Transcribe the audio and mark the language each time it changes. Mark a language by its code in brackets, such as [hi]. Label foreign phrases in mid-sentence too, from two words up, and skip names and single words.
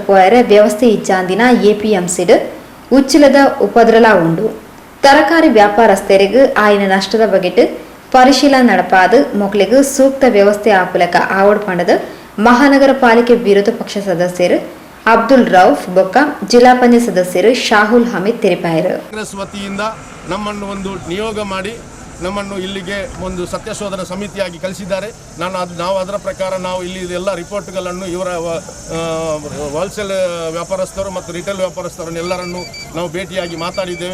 [tcy] ಪೋಯರೆ ವ್ಯವಸ್ಥೆ ಇಚ್ಚಾಂದಿನ ಎಪಿಎಂಸಿಡ್ ಉಚ್ಚಿಲದ ಉಪದ್ರಲ ಉಂಡು ತರಕಾರಿ ವ್ಯಾಪಾರಸ್ಥರಿಗೆ ಆಯ್ನ ನಷ್ಟದ ಬಗೆಟ್ ಪರಿಶೀಲನೆ ನಡಪಾದು ಮೊಕ್ಲಿಗೆ ಸೂಕ್ತ ವ್ಯವಸ್ಥೆ ಆಪುಲಕ ಆವಡ್ ಪಂಡದ ಮಹಾನಗರ ಪಾಲಿಕೆ ವಿರೋಧ ಪಕ್ಷ ಸದಸ್ಯರು ಅಬ್ದುಲ್ ರೌಫ್ ಬೊಕ್ಕ ಜಿಲ್ಲಾ ಪಂಚಾಯತ್ ಸದಸ್ಯರು ಶಾಹುಲ್ ಹಮೀದ್ ತೆರಿಪಾಯರು. [kn] ಕಾಂಗ್ರೆಸ್ ವತಿಯಿಂದ ನಮ್ಮನ್ನು ಒಂದು ನಿಯೋಗ ಮಾಡಿ ನಮ್ಮನ್ನು ಇಲ್ಲಿಗೆ ಒಂದು ಸತ್ಯಶೋಧನಾ ಸಮಿತಿಯಾಗಿ ಕಳಿಸಿದ್ದಾರೆ. ನಾವು ಅದರ ಪ್ರಕಾರ ನಾವು ಇಲ್ಲಿ ಎಲ್ಲ ರಿಪೋರ್ಟ್ಗಳನ್ನು ಇವರ ಹೋಲ್ಸೇಲ್ ವ್ಯಾಪಾರಸ್ಥರು ಮತ್ತು ರಿಟೇಲ್ ವ್ಯಾಪಾರಸ್ಥರನ್ನೆಲ್ಲರನ್ನು ನಾವು ಭೇಟಿಯಾಗಿ ಮಾತಾಡಿದ್ದೇವೆ.